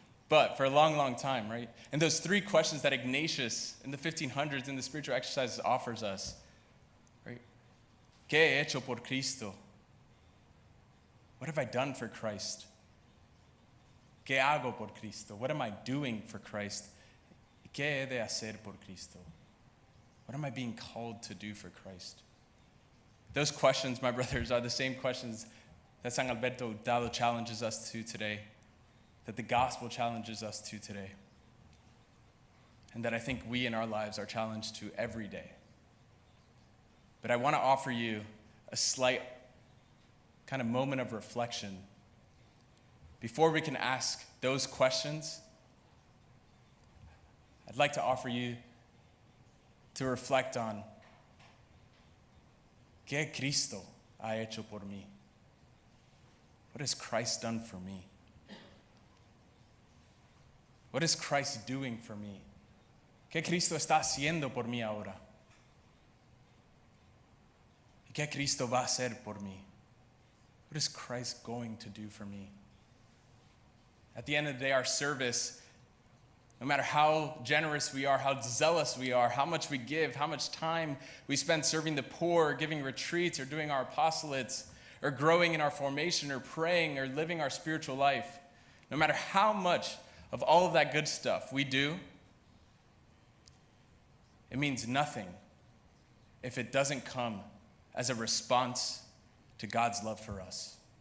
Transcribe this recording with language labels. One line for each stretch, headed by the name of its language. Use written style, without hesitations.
English: But for a long, long time, right? And those three questions that Ignatius in the 1500s in the spiritual exercises offers us, right? ¿Qué he hecho por Cristo? What have I done for Christ? ¿Qué hago por Cristo? What am I doing for Christ?
Spanish: ¿Qué he de hacer por Cristo?
English: What am I being called to do for Christ? Those questions, my brothers, are the same questions that San Alberto Hurtado challenges us to today, that the gospel challenges us to today, and that I think we in our lives are challenged to every day. But I want to offer you a slight kind of moment of reflection. Before we can ask those questions, I'd like to offer you to reflect on ¿Qué Cristo ha hecho por mí? What has Christ done for me? What is Christ doing for me?
Spanish: ¿Qué Cristo está haciendo por mí ahora? ¿Y qué Cristo va a hacer por mí?
English: What is Christ going to do for me? At the end of the day, our service, no matter how generous we are, how zealous we are, how much we give, how much time we spend serving the poor, or giving retreats, or doing our apostolates, or growing in our formation, or praying, or living our spiritual life, no matter how much of all of that good stuff we do, it means nothing if it doesn't come as a response to God's love for us.